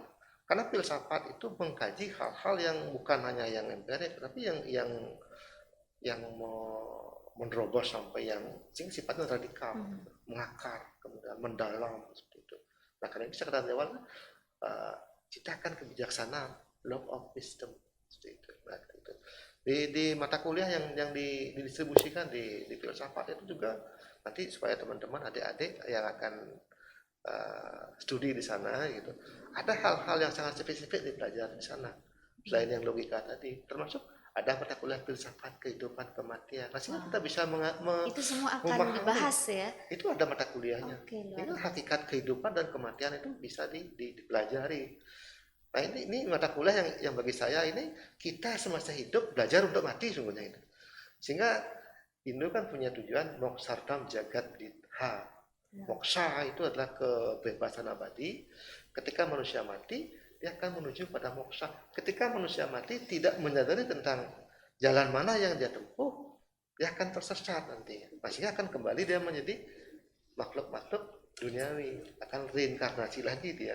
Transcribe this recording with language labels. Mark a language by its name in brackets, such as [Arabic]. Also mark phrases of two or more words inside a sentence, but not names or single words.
[Indonesian] Karena filsafat itu mengkaji hal-hal yang bukan hanya yang empirik, tapi yang menerobos sampai yang sifatnya radikal, mengakar, kemudian mendalam seperti itu. Nah, karena itu saya katakan di awal, ciptakan kebijaksanaan, [English] love of wisdom [Indonesian] seperti itu. Nah, itu. Di mata kuliah yang didistribusikan di filsafat itu juga nanti supaya teman-teman adik-adik yang akan studi di sana gitu, ada hal-hal yang sangat spesifik dipelajari di sana selain yang logika tadi, termasuk ada mata kuliah filsafat kehidupan kematian. Nah, sehingga Wah. kita bisa Itu semua akan memahami. dibahas ya. Itu ada mata kuliahnya. Oke, luar Ini biasa. hakikat kehidupan dan kematian itu bisa dipelajari. Nah, ini mata kuliah yang bagi saya ini kita semasa hidup belajar untuk mati sungguhnya itu. Sehingga Hindu kan punya tujuan [Sanskrit] moksardam jagat ditha. [Indonesian] Moksa itu adalah kebebasan abadi. Ketika manusia mati, dia akan menuju pada moksa. Ketika manusia mati tidak menyadari tentang jalan mana yang dia tempuh, dia akan tersesat nanti. Pastinya akan kembali dia menjadi makhluk-makhluk duniawi, akan reinkarnasi lagi dia.